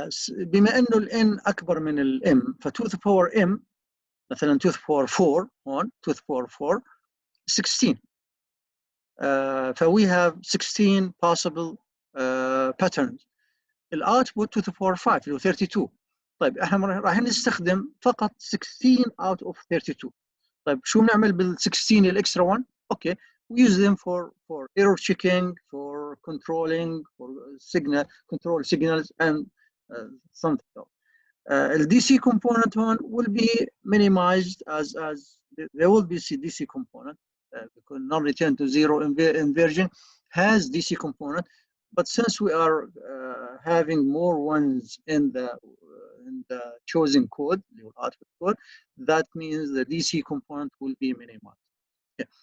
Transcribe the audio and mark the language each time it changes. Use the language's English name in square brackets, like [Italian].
[Arabic] بما انه الان اكبر من الام ف to the power m مثلا to the power 4 هون to the power 4 16. [English] ف we have 16 possible patterns. [Arabic] الاوتبوت to the power 5 اللي هو 32. طيب احنا راح نستخدم فقط 16 out of 32. طيب شو بنعمل بال 16 الاكسترا 1؟ [English] Okay we use them for error checking, for controlling, for control signals and something else. The DC component one will be minimized as there will be DC component because non-return to zero inversion has DC component, but since we are having more ones in the chosen code, the output code, that means the DC component will be minimized. Yeah.